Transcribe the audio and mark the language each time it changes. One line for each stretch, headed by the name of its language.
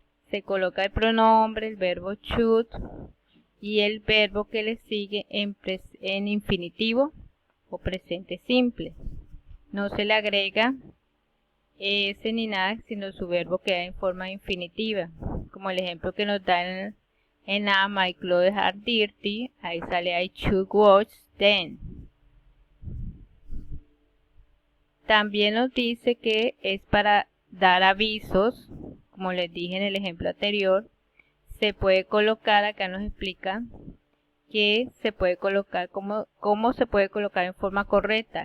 Spanish: Se coloca el pronombre, el verbo should y el verbo que le sigue en infinitivo o presente simple. No se le agrega ni nada, sino su verbo queda en forma infinitiva, como el ejemplo que nos da en
English: En A, my clothes are dirty,
Spanish: ahí sale
English: I should wash them.
Spanish: También nos dice que es para dar avisos, como les dije en el ejemplo anterior. Se puede colocar, acá nos explica que se puede colocar, cómo se puede colocar en forma correcta.